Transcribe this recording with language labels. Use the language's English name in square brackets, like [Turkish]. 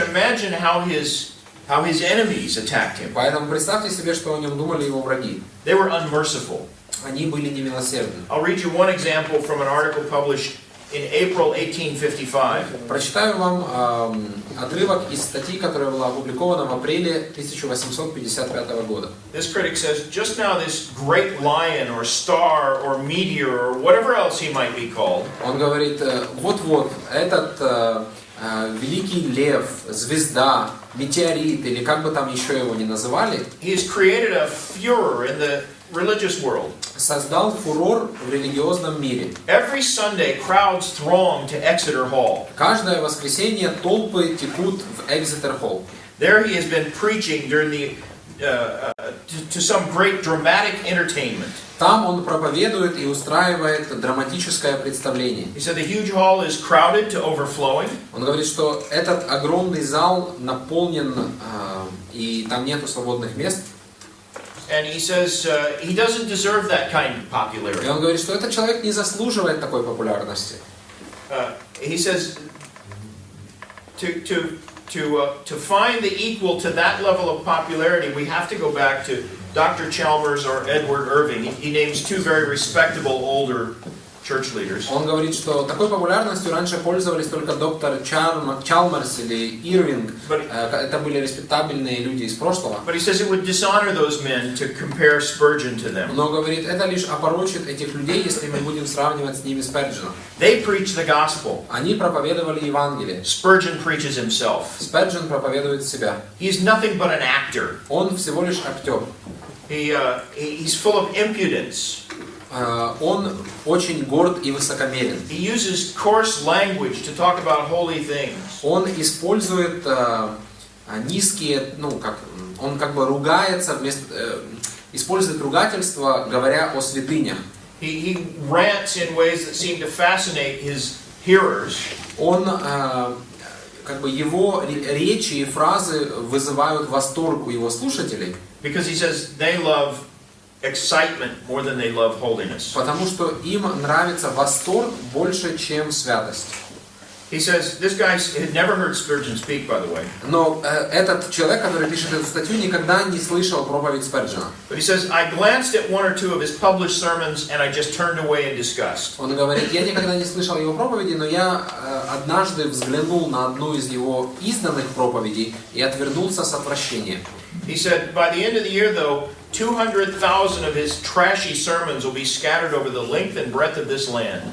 [English] can imagine how his enemies attacked him. [Russian] Поэтому представьте себе, что о нем думали его враги. [English] They were unmerciful. [Russian] Они были немилосердны. [English] I'll read you one example from an article published in April 1855. [Russian] Прочитаю вам отрывок из статьи, которая была опубликована в апреле 1855 года. [English] This critic says, just now this great lion or star or meteor or whatever else he might be called. [Russian] Он говорит, вот-вот, этот великий лев, звезда, метеорит, или как бы там еще его ни называли, [English] He has created a furor in the religious world. [Russian] создал фурор в религиозном мире. [English] Every Sunday, crowds throng to Exeter Hall. [Russian] Каждое воскресенье толпы текут в Экзетер Холл. [English] There he has been preaching during the to some great dramatic entertainment. [Russian] Там он проповедует и устраивает драматическое представление. [English] He said the huge hall is crowded to overflowing. [Russian] Он говорит, что этот огромный зал наполнен и там нету свободных мест. [English] And he says he doesn't deserve that kind of popularity. [Russian] И он говорит, что этот человек не заслуживает такой популярности. [English] He says to find the equal to that level of popularity, we have to go back to Dr. Chalmers or Edward Irving. He names two very respectable older church leaders. [Russian] Он говорит, что такой популярностью раньше пользовались только доктор Чалмерс или Ирвинг. Это были респектабельные люди из прошлого. [English] But he says it would dishonor those men to compare Spurgeon to them. [Russian] Но говорит, это лишь опорочит этих людей, если мы будем сравнивать с ними Сперджена. [English] They preach the gospel. [Russian] Они проповедовали Евангелие. [English] Spurgeon preaches himself. [Russian] Сперджен проповедует себя. [English] He's nothing but an actor. [Russian] Он всего лишь актер. [English] He's full of impudence. [Russian] Он очень горд и высокомерен. [English] He uses coarse language to talk about holy things. [Russian] Он использует низкие, он как бы ругается, использует ругательство, говоря о святынях. [English] He rants in ways that seem to fascinate his hearers. [Russian] Он, как бы его речи и фразы вызывают восторг у его слушателей. [English] Because he says they love excitement more than they love holiness. [Russian] Потому что им нравится восторг больше, чем святость. [English] He says this guy had never heard Spurgeon speak, by the way. [Russian] Но этот человек, который пишет эту статью, никогда не слышал проповедь Сперджена. [English] But he says I glanced at one or two of his published sermons and I just turned away in disgust. [Russian] Он говорит, я никогда не слышал его проповеди, но я однажды взглянул на одну из его изданных проповедей и отвернулся с отвращением. [English] He said by the end of the year, though, 200,000 of his trashy sermons will be scattered over the length and breadth of this land.